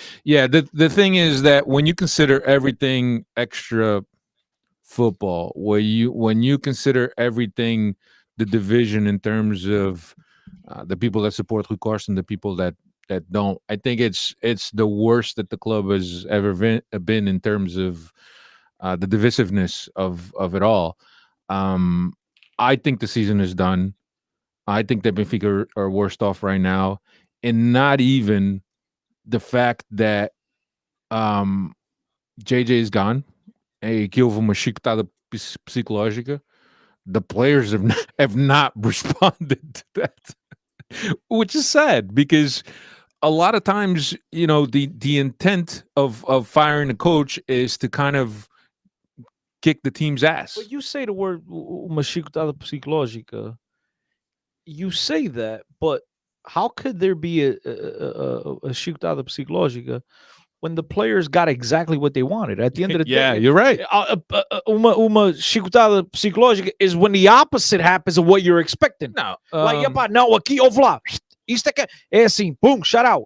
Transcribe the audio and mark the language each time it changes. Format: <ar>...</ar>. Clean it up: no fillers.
<en>Yeah, the thing is that when you consider everything extra football, when you consider everything, the division in terms of the people that support Rui Costa and the people that don't, I think it's the worst that the club has ever been in terms of the divisiveness of it all. I think the season is done. I think that Benfica are worst off right now, and not even the fact that JJ is gone.</en> <pt>Que houve uma chicotada psicológica.</pt> <en>The players have not responded to that, which is sad because a lot of times, the intent of firing a coach is to kind of kick the team's ass. But you say the word</en> <pt>uma chicotada psicológica.</pt> <en>You say that, but how could there be a</en> <pt>chicotada psicológica</pt> <en>when the players got exactly what they wanted? At the end of the Yeah, day, you're right.</en> <pt>Uma chicotada psicológica</pt> <en>is when the opposite happens of what you're expecting. No,</en> <pt>Like, não, aqui, ouve lá. Isto é assim,</pt> <en>boom, shout out.</en>